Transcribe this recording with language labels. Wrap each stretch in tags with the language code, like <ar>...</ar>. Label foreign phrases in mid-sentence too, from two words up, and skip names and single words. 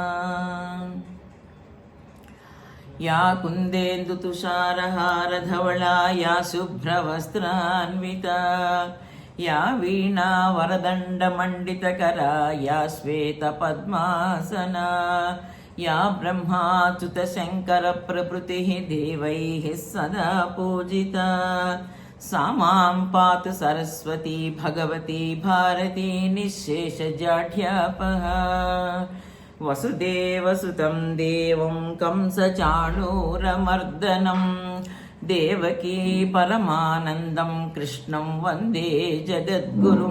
<sa>యా కుందేందుతుషారహారధవళా యా శుభ్రవస్త్రాన్వితా యా వీణావరదండమండితకరా యా శ్వేతపద్మాసనా యా బ్రహ్మాచ్యుతశంకరప్రభృతిः దేవైः సదా పూజితా सा मां पातु सरस्वती भगवती भारती निःशेषजाढ्यापः. वसुदेवसुतं देवं कंसचाणूरमर्दनं देवकी परमानन्दं कृष्णं वन्दे जगद्गुरुं.</sa>